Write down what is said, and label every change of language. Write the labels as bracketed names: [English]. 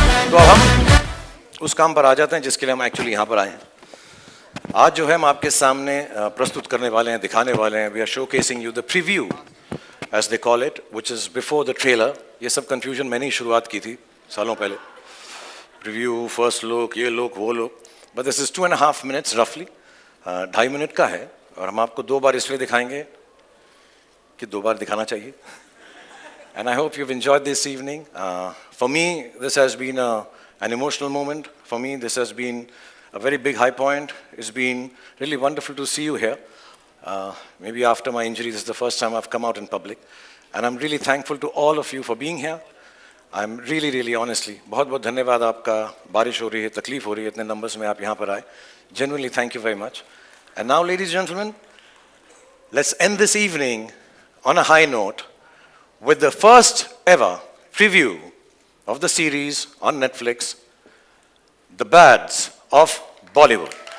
[Hindi] तो अब हम उस काम पर आ जाते हैं जिसके लिए हम एक्चुअली यहाँ पर आए हैं. आज जो है हम आपके सामने प्रस्तुत करने वाले हैं, दिखाने वाले हैं. [English] We are showcasing you the preview, as they call it, which is before the trailer. [Hindi] ये सब confusion मैंने ही शुरुआत की थी सालों पहले. [English] Preview, first look, ये look, वो look. But this is 2.5 minutes roughly. [Hindi] 2.5 minute का है और हम आपको 2 बार इसलिए दिखाएंगे कि 2 बार दिखाना चाहिए. [English] And I hope you've enjoyed this evening. For me, this has been an emotional moment. For me, this has been a very big high point. It's been really wonderful to see you here. Maybe after my injury, this is the first time I've come out in public. And I'm really thankful to all of you for being here. I'm really, really honestly, [Hindi] बहुत बहुत धन्यवाद आपका. बारिश हो रही है, तकलीफ हो रही है, इतने numbers में आप यहाँ पर आए. [English] Genuinely, thank you very much. And now, ladies and gentlemen, let's end this evening on a high note with the first ever preview of the series on Netflix, The Bads of Bollywood.